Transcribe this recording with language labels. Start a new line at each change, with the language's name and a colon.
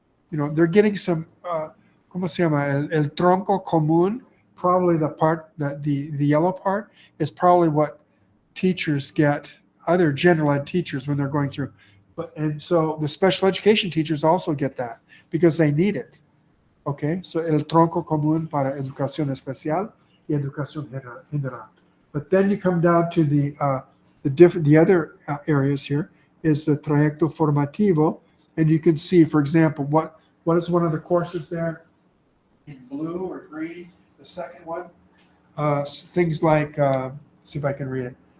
English: You know, they're getting some,
Spanish: ¿cómo se llama? El tronco común,
English: probably the part, the yellow part, is probably what teachers get, other general ed teachers when they're going through. And so the special education teachers also get that because they need it. Okay, so
Spanish: el tronco común para educación especial y educación general.
English: But then you come down to the other areas here is the trayecto formativo, and you can see, for example, what is one of the courses there in blue or green? The second one, things like, see if I can read it.